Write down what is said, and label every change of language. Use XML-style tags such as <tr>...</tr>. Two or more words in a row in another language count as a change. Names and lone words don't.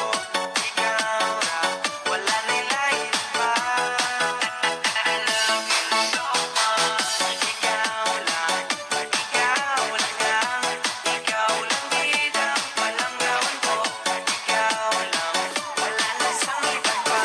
<ceb>Ikaw ra, wala na'y lain pa.</ceb> <en>I love you so much.</en> <hil>Ikaw lang gang, ikaw lang bidang palanggaon ko. Ikaw lang, wala na sang iban pa.</hil>